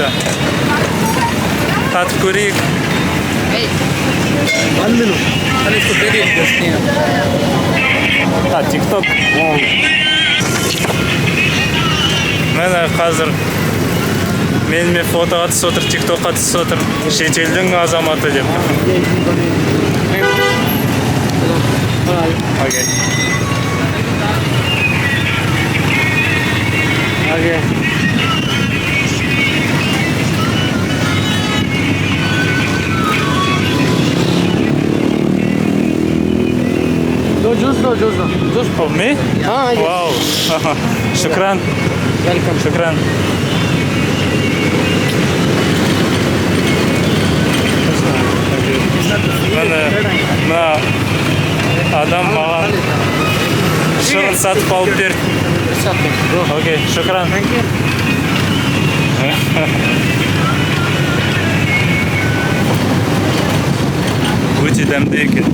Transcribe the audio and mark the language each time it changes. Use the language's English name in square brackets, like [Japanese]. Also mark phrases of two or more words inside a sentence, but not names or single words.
[Kazakh] Татып көрейік. TikTok. Мені қазір меніме фотоға түсіп отыр, TikTokқа түсіп отыр. Шетелдің азаматы деп. Окей. [English] Okay. Juice for me? Ah, yes. Wow. Shukran. Welcome. Shukran. [Kazakh] Мына адам маған шырын сатып алып берді. Окей, шукран. Өте дәмді екен.